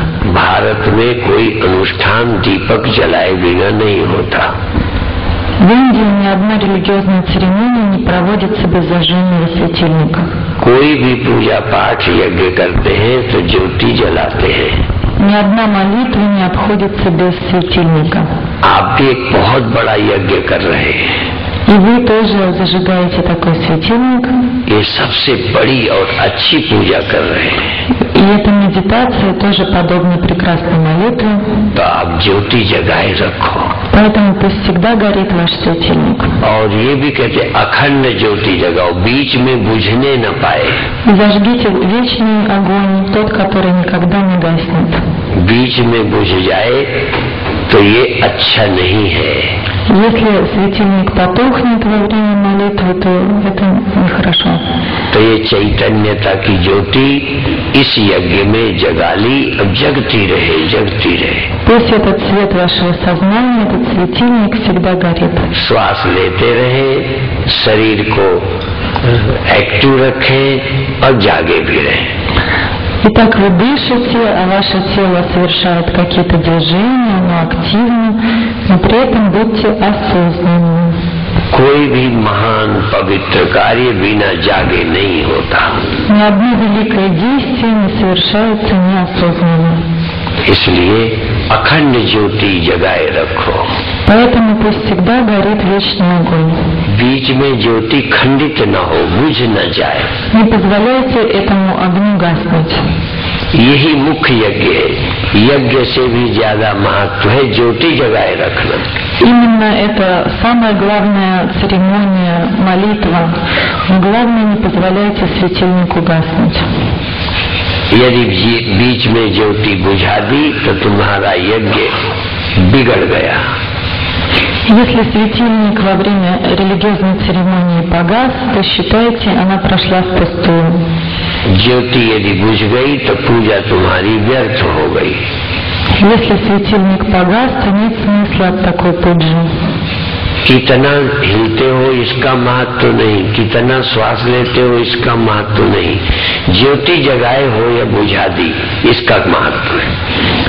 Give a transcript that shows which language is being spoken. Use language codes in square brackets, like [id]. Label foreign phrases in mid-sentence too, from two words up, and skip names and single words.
[hi] भारत में कोई अनुष्ठान दीपक जलाए बिना नहीं होता। [ru] В Индии ни одна религиозная церемония не проводится без зажженного светильника. [hi] कोई भी पूजा पाठ यज्ञ करते हैं तो ज्योति जलाते हैं। [ru] Ни одна молитва не обходится без светильника. [hi] आप भी एक बहुत बड़ा यज्ञ कर रहे हैं। [ru] И вы тоже зажигаете такой светильник. [hi] ये सबसे बड़ी और अच्छी पूजा कर रहे हैं। [ru] И эта медитация тоже подобна прекрасной молитве. [hi] तो आप ज्योति जगाए रखो। [ru] Поэтому пусть всегда горит ваш светильник. [hi] और ये भी कहते अखंड ज्योति जगाओ, बीच में बुझने न पाए। [ru] И зажгите вечный огонь, тот, который никогда не гаснет. [hi] बीच में बुझ जाए तो ये अच्छा नहीं है। [ru] Если светильник потухнет во время молитвы, то это нехорошо. [hi] तो ये चैतन्यता की ज्योति इस यज्ञ में जगा ली, अब जगती रहे, जगती रहे। [ru] Пусть этот свет вашего сознания, этот светильник всегда горит. [hi] श्वास लेते रहे, शरीर को एक्टिव रखें और जागे भी रहे। [ru] Итак, вы дышите, а ваше тело совершает какие-то движения, оно активно, но при этом будьте осознанны. [hi] कोई भी महान पवित्र कार्य बिना जागे नहीं होता। [ru] Ни одно великое действие не совершается неосознанно. [hi] इसलिए अखंड ज्योति जगाए रखो। [ru] Поэтому пусть всегда горит вечный огонь. [hi] बीच में ज्योति खंडित न हो, बुझ न जाए। [ru] Не позволяйте этому огню гаснуть. [hi] यही मुख्य यज्ञ है। यज्ञ से भी ज्यादा महत्व है ज्योति जगाए रखना। [ru] Именно это самая главная церемония, молитва. Но главное, не позволяйте светильнику гаснуть. [hi] यदि बीच में ज्योति बुझा दी तो तुम्हारा यज्ञ बिगड़ गया। [ru] Если светильник во время религиозной церемонии погас, то считайте, она прошла впустую. [hi] ज्योति यदि बुझ गई तो पूजा तुम्हारी व्यर्थ हो गई। [ru] Если светильник погас, то нет смысла от такой пуджи. [hi] कितना हिलते हो इसका महत्व नहीं, कितना श्वास लेते हो इसका महत्व नहीं, ज्योति जगाए हो या बुझा दी इसका महत्व है।